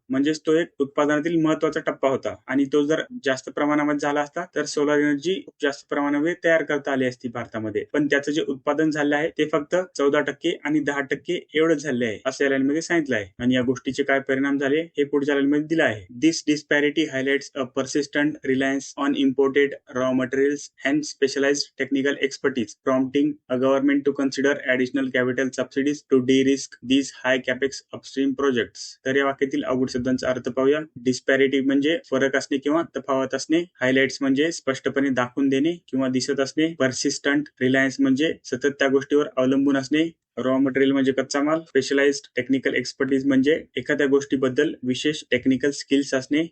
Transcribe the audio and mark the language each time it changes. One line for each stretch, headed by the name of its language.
Marathi: म्हणजेच तो एक उत्पादनातील महत्वाचा टप्पा होता. आणि तो जर जास्त प्रमाणामध्ये झाला असता तर सोलार एनर्जी खूप जास्त प्रमाणामध्ये तयार करता आली असती भारतामध्ये. पण त्याचं जे उत्पादन झालं आहे ते फक्त 14% आणि 10% एवढंच झाले आहे असं या लाईन मध्ये सांगितलं आहे. आणि या गोष्टीचे काय परिणाम झाले हे पुढच्या लाईन मध्ये दिलं आहे.
English: This disparity highlights a persistent reliance on imported raw materials and specialized technical expertise, prompting a government to consider additional capital subsidies to de-risk these high capex upstream projects.
Marathi: तर या वाक्यातील अवघड शब्दांचा अर्थ पाहूया. डिस्पॅरिटी म्हणजे फरक असणे किंवा तफावत असणे. हायलाइट्स म्हणजे स्पष्टपणे दाखवून देणे किंवा दिसत असणे. पर्सिस्टंट रिलायन्स म्हणजे सतत त्या गोष्टीवर अवलंबून असणे. रॉ मटेरियल म्हणजे कच्चा माल. स्पेशलाइज्ड टेक्निकल एक्सपर्टीज म्हणजे एखाद्या गोष्टीबद्दल विशेष टेक्निकल स्किल्स असणे.